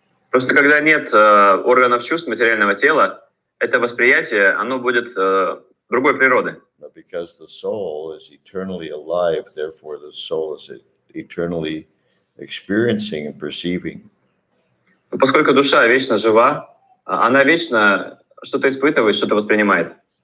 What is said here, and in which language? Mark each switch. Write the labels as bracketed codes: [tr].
[ru] Просто когда нет органов чувств материального тела, это восприятие, оно будет другой природы. [en] But because the soul is eternally alive, therefore the soul is eternally experiencing and perceiving. [ru] Поскольку душа вечно жива, она вечно что-то испытывает, что-то воспринимает.